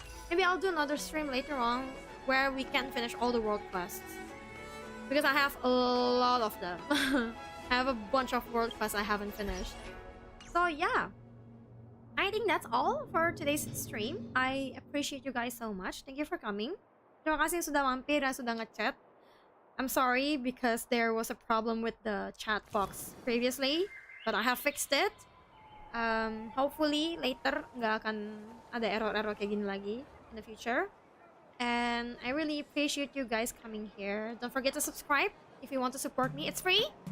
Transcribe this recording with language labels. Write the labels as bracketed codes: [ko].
[en] Maybe I'll do another stream later on where we can finish all the world quests. Because I have a lot of them. I have a bunch of world quests I haven't finished. So yeah. I think that's all for today's stream. I appreciate you guys so much. Thank you for coming. [id] Terima kasih sudah mampir dan sudah ngechat. [en] I'm sorry because there was a problem with the chat box previously, but I have fixed it. Hopefully later [id] nggak akan ada error-error kayak gini lagi [en] in the future. And I really appreciate you guys coming here. Don't forget to subscribe if you want to support me. It's free.